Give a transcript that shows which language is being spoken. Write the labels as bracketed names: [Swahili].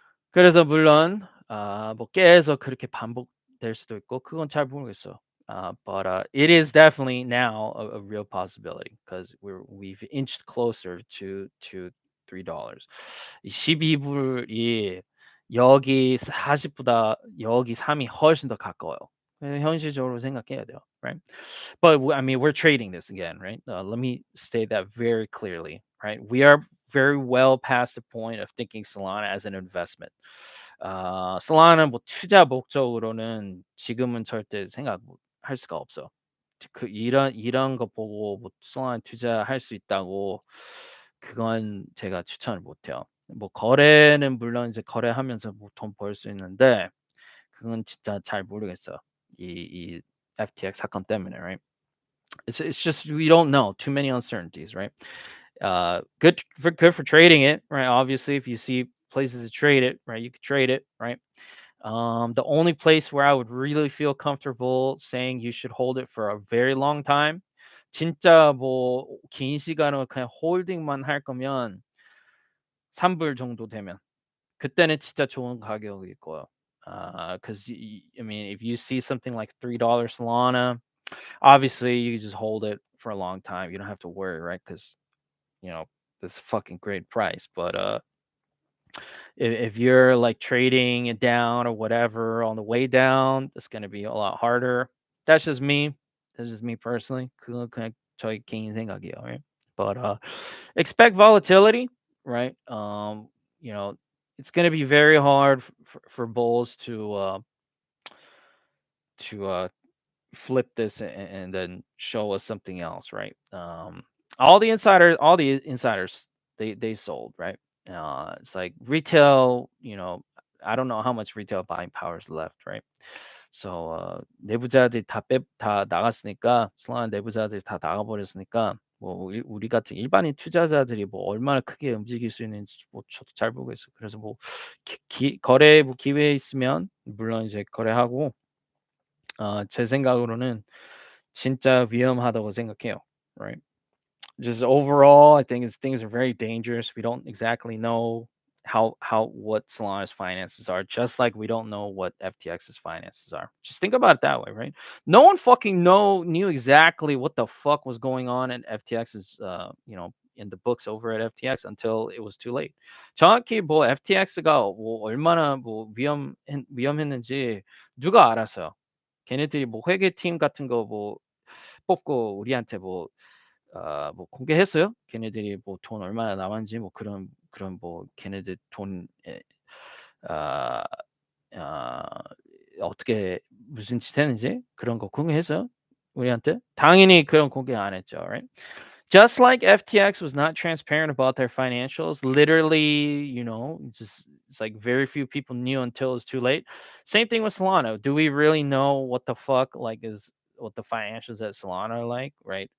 [Korean] 그래서 물론 뭐 계속 그렇게 반복될 수도 있고 그건 잘 모르겠어요. [English] But it is definitely now a real possibility because we've inched closer to $3. [Korean] 이 12불이 여기 40보다 여기 3이 훨씬 더 가까워요. 현실적으로 생각해야 돼요, right? [English] But I mean, we're trading this again, right? Let me state that very clearly, right? We are very well past the point of thinking Solana as an investment. [Korean] Solana 뭐 투자 목적으로는 지금은 절대 생각할 수가 없어. 이런 거 보고 뭐 Solana 투자할 수 있다고 그건 제가 추천을 못 해요. 뭐 거래는 물론 이제 거래하면서 뭐 돈 벌 수 있는데 그건 진짜 잘 모르겠어요. 이 FTX 사건 때문에, right? [English] It's just we don't know. Too many uncertainties, right? Good for trading it, right? Obviously, if you see places to trade it, right, you could trade it, right? The only place where I would really feel comfortable saying you should hold it for a very long time, [Korean] 진짜 뭐 긴 시간을 그냥 홀딩만 할 거면 3불 정도 되면 그때는 진짜 좋은 가격일 거예요. [English] Because I mean, if you see something like $3 Solana, obviously you just hold it for a long time. You don't have to worry, right? Because you know it's a fucking great price. But if you're like trading it down or whatever on the way down, it's gonna be a lot harder. That's just me. That's just me personally. [Korean] 그건 그냥 저희 개인 생각이에요, right? [English] But expect volatility, right? You know, it's gonna be very hard for bulls to flip this and then show us something else, right? All the insiders, they sold, right? It's like retail, I don't know how much retail buying power is left, right? [Korean] So 내부자들이 다 나갔으니까 슬라한 내부자들이 다 나가버렸으니까 뭐 우리 같은 일반인 투자자들이 뭐 얼마나 크게 움직일 수 있는지 뭐 저도 잘 모르겠어요. 그래서 뭐 거래 뭐 기회 있으면 물론 이제 거래하고 제 생각으로는 진짜 위험하다고 생각해요. [English] Right? Just overall, I think things are very dangerous. We don't exactly know how what Solana's finances are, just like we don't know what FTX's finances are. Just think about it that way, right? No one fucking knew exactly what the fuck was going on in FTX's in the books over at FTX until it was too late. [Korean] 정확히 뭐 FTX가 뭐 얼마나 뭐 위험했는지 누가 알았어요. 걔네들이 뭐 회계팀 같은 거 뭐 뽑고 우리한테 뭐 공개했어요? 걔네들이 뭐 돈 얼마나 남았는지 뭐 그런 뭐 걔네들 돈 아 어떻게 무슨 짓 했는지 그런 거 공개했어요? 우리한테? 당연히 그런 공개 안 했죠. [English] Right? Just like FTX was not transparent about their financials, literally, just it's like very few people knew until it was too late. Same thing with Solana. Do we really know what the fuck like is what the financials at Solana are like, right?